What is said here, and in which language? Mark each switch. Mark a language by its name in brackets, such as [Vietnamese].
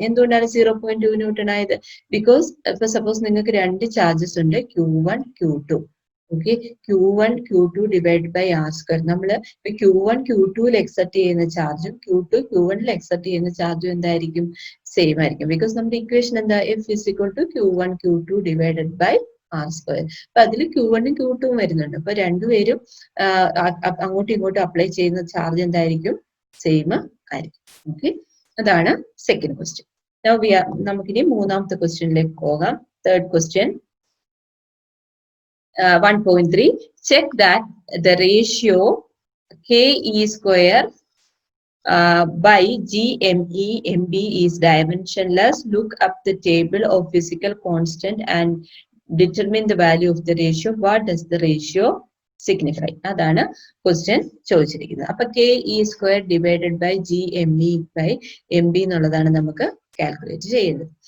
[Malayalam] എന്തുകൊണ്ടാണ് 0.2 ന്യൂട്ടൺ ആയത്? ബിക്കോസ് ഇപ്പൊ സപ്പോസ് നിങ്ങൾക്ക് രണ്ട് ചാർജസ് ഉണ്ട്, Q1 Q2. Okay, Q1 Q2 divide by R square. നമ്മള് Q1 Q2ൽ എക്സെപ്റ്റ് ചെയ്യുന്ന ചാർജും Q2 Q1ൽ എക്സെപ്റ്റ് ചെയ്യുന്ന ചാർജും എന്തായിരിക്കും? സെയിം ആയിരിക്കും. ബിക്കോസ് നമ്മുടെ ഇക്വേഷൻ എന്താ? [English] F is equal to Q1 Q2 divided by R square. [Malayalam] അപ്പൊ അതിൽ Q1 ഉം Q2 ഉം വരുന്നുണ്ട്. അപ്പൊ രണ്ടുപേരും അങ്ങോട്ടും ഇങ്ങോട്ടും അപ്ലൈ ചെയ്യുന്ന ചാർജ് എന്തായിരിക്കും? സെയിം ആയിരിക്കും. ഓക്കെ, അതാണ് സെക്കൻഡ് ക്വസ്റ്റ്യൻ. നമുക്കിനി മൂന്നാമത്തെ ക്വസ്റ്റ്യനിലേക്ക് പോകാം. Third question 1.3. [English] Check that the ratio KE square by GME MB is dimensionless. Look up the table of physical constant and determine the value of the ratio. What does the ratio signify? [Malayalam] അതാണ് question ചോദിച്ചിരിക്കുന്നത്. അപ്പൊ KE square divided by GME by MB എന്നുള്ളതാണ് നമുക്ക് calculate ചെയ്യുന്നത്.